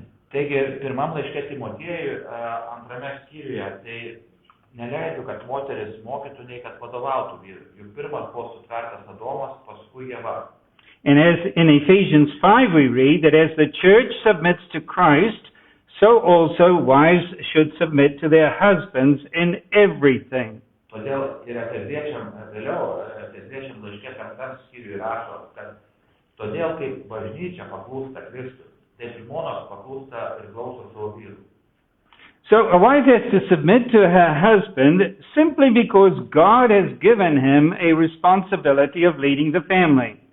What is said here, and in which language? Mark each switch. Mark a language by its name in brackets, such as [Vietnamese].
[Lithuanian] Taigi, pirmam laiške Timotiejui, antrame skyriuje, tai neleido, kad moteris mokytų, nei kad vadovautų vyrui. Juk pirmas buvo sutvertas Adomas, paskui Ieva. [English] And as in Ephesians 5 we read that as the church submits to Christ, so also wives should submit to their husbands in everything. [Lithuanian] Todėl ir Efeziečiam vėliau, Efeziečiam laiške 5 skyriuje rašo, kad todėl kaip bažnyčia paklūsta Kristui, taip žmonos paklūsta ir klauso savo vyrų. [English] So a wife has to submit to her husband simply because God has given him a responsibility of leading the family.